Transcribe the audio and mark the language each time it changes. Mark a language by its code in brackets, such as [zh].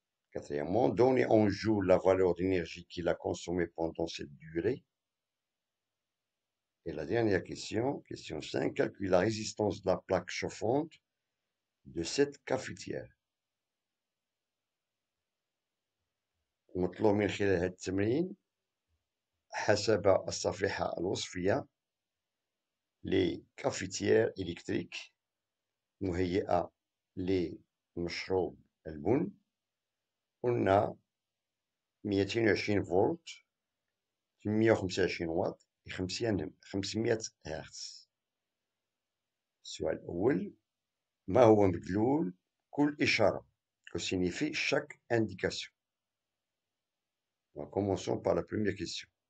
[fr] Quatrièmement, donner en joules la valeur d'énergie qu'il a consommée pendant cette durée. Et la dernière question, question 5, calculer la résistance de la plaque chauffante de cette cafetière. [ar] مطلوب من خلال هذا التمرين حسب الصفيحة الوصفية لكافيتير إلكتريك مهيئة لمشروب البن. قلنا 220 فولت 825 واط 500 هرتز. السؤال الأول، ما هو مدلول كل إشارة؟ [fr] Que signifie chaque indication? Donc, commençons par la première question.